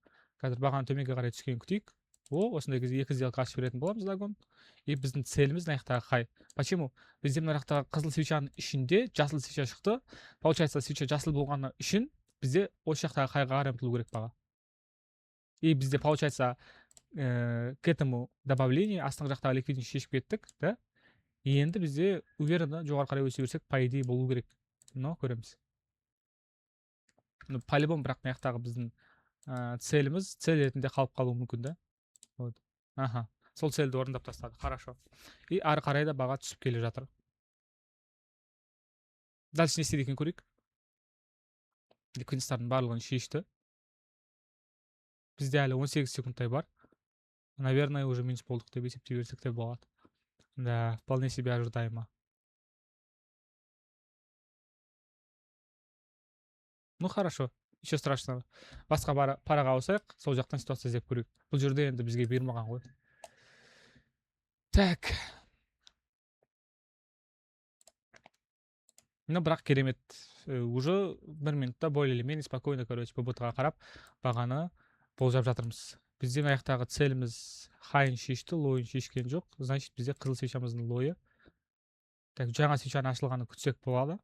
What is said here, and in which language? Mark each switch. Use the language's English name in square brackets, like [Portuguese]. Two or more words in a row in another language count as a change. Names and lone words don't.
[Kazakh] Қазір бағаны төменге қарай түскенін күтейік. осындай кезде 2 сделка ашып беретін боламыз загон. И біздің целіміз мына жақтағы қай? [Russian] Почему? [Kazakh] Бізде мына жақтағы қызыл свечаның ішінде жасыл свеча шықты. Получается, свеча жасыл болғаны үшін бізде осы жақтағы қайға қарай ұмтылу керек баға. И бізде [Russian] получается к этому добавлению [Kazakh] астыңғы жақтағы ликвидность шешіп кеттік, да? Енді бізде уверенно жоғары қарай өсе берсек, [Russian] по идее [Kazakh] болу керек. Но көреміз. По-любому бірақ мына жақтағы біздің целіміз цель ретінде қалып қалуы мүмкін, да? [Russian] Вот. Аха. [Kazakh] Сол цельді орындап тастады. [Russian] Хорошо. [Kazakh] И ары қарай да баға түсіп келе жатыр. Дальше не істейді екен көрейік. Ликвидностьтардың барлығын шешті. Бізде әлі 18 секундтай бар. [Russian] Наверное, уже [Kazakh] минус болдық деп есептей берсек те болады. [Russian] Да, вполне себе ожидаемо. Ну хорошо. Ничего страшного. [Kazakh] Басқа параға ауысайық, сол жақтан ситуация іздеп көрейік. Бұл жерде енді бізге бермаған ғой. [Russian] Так. Ну, [Kazakh] бірақ керемет. [Russian] Уже 1 минутта более или менее спокойно, [Kazakh] короче, ПБТ-ға қарап, бағаны болжап жатырмыз. Бізде мына жақтағы целіміз хайын шешті, лойын шешкен жоқ. Значит, бізде қызыл свечамыздың лойы. Так, жаңа свечаның ашылғаны күтсек болады.